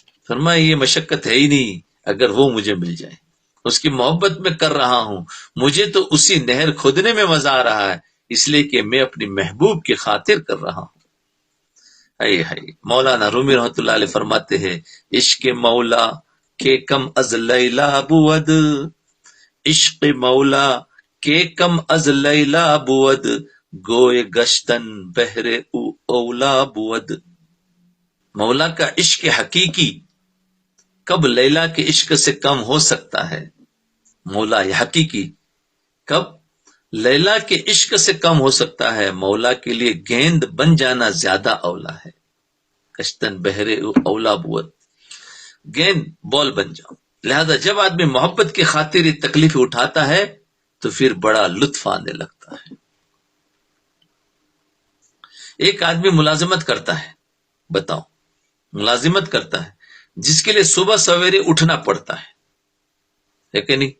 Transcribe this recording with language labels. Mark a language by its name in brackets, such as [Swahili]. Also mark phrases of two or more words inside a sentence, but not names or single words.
[Urdu] فرمایا یہ مشقت ہے ہی نہیں اگر وہ مجھے مل جائے، اس کی محبت میں کر رہا ہوں، مجھے تو اسی نہر کھودنے میں مزہ آ رہا ہے، اس لیے کہ میں اپنی محبوب کی خاطر کر رہا ہوں۔ مولانا رومی رحمۃ اللہ علیہ فرماتے ہیں، [Persian] عشق مولا کے کم از لیلا بود، عشق مولا کے کم از لیلا بود، گوئے گشتن بہر او اولا بود۔ [Urdu] مولا کا عشق حقیقی کب لیلا کے عشق سے کم ہو سکتا ہے؟ مولا حقیقی کب لیلا کے عشق سے کم ہو سکتا ہے؟ مولا کے لیے گیند بن جانا زیادہ اولا ہے۔ [Persian] کشتن بہرے اولا بود، [Urdu] گیند بال بن جاؤ۔ لہذا جب آدمی محبت کی خاطر یہ تکلیف اٹھاتا ہے تو پھر بڑا لطف آنے لگتا ہے۔ ایک آدمی ملازمت کرتا ہے، بتاؤ ملازمت کرتا ہے جس کے لیے صبح سویرے اٹھنا پڑتا ہے کہ نہیں؟